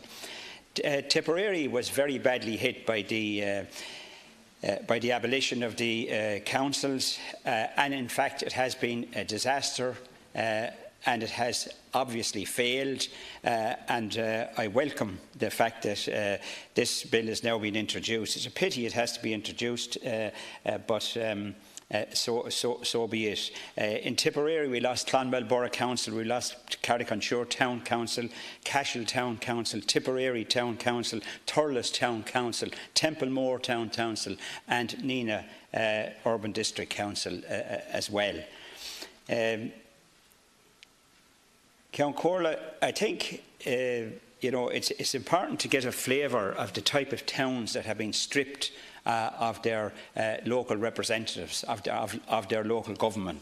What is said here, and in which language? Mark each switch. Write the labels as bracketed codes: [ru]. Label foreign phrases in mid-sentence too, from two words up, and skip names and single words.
[en] Tipperary was very badly hit by the abolition of the councils, and in fact it has been a disaster, and it has obviously failed, and I welcome the fact that this bill has now been introduced. It's a pity it has to be introduced, but so be it. In Tipperary we lost Clonmel Borough Council, we lost Carrick-on-Suir Town Council, Cashel Town Council, Tipperary Town Council, Thurles Town Council, Templemore Town Council and Nenagh Urban District Council as well. Count Corla, I think it's important to get a flavour of the type of towns that have been stripped of their local representatives, of their local government.